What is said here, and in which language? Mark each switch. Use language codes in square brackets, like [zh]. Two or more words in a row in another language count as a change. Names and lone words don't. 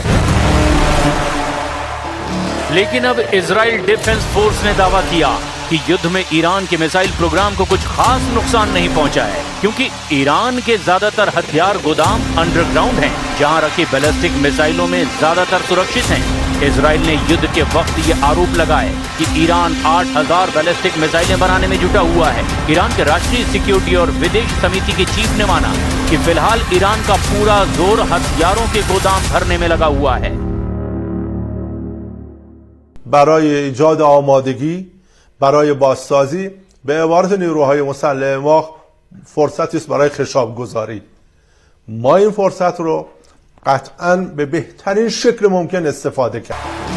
[hi] लेकिन अब इजराइल डिफेंस फोर्स ने दावा किया कि युद्ध में ईरान के मिसाइल प्रोग्राम को कुछ खास नुकसान नहीं पहुंचा है, क्योंकि ईरान के ज्यादातर हथियार गोदाम अंडरग्राउंड हैं, जहां रखे बैलिस्टिक मिसाइलों में ज्यादातर सुरक्षित हैं। इजराइल ने युद्ध के वक्त ये आरोप लगाए कि ईरान 8000 बैलिस्टिक मिसाइलें बनाने में जुटा हुआ है। ईरान के राष्ट्रीय सिक्योरिटी और विदेश समिति के चीफ ने माना कि फिलहाल ईरान का पूरा जोर हथियारों के गोदाम भरने में लगा हुआ है। [fa] برای ایجاد آمادگی برای بازسازی به عبارت نیروهای مسلح ما فرصتی است برای خشاب گذاری. ما این فرصت رو قطعاً به بهترین شکل ممکن استفاده کردیم.